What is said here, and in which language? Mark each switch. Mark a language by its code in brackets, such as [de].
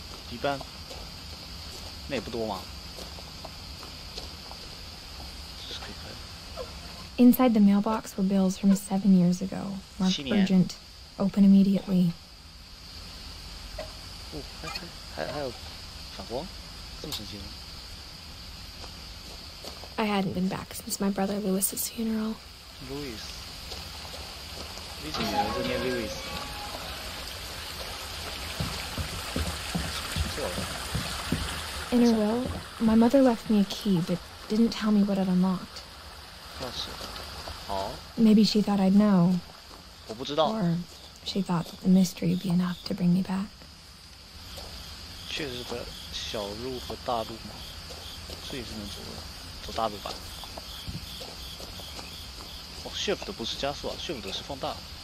[zh] 一半，那也不多嘛。 [en] Inside the mailbox were bills from 7 years ago, marked urgent, open immediately. [zh] 哦，还有反光，这么神奇吗 [en] I hadn't been back since my brother Lewis's funeral. [zh] Louis， 李景元这念 Louis， 错了。 [en] In her will, my mother left me a key, but didn't tell me what it unlocked. [zh] 钥匙，好。 [en] Maybe she thought I'd know. [zh] 我不知道。 [en] Or she thought that the mystery would be enough to bring me back. [zh] 确实的，小路和大路嘛，这也是能走大路吧？哦 ，Shift 不是加速啊 ，Shift 是放大。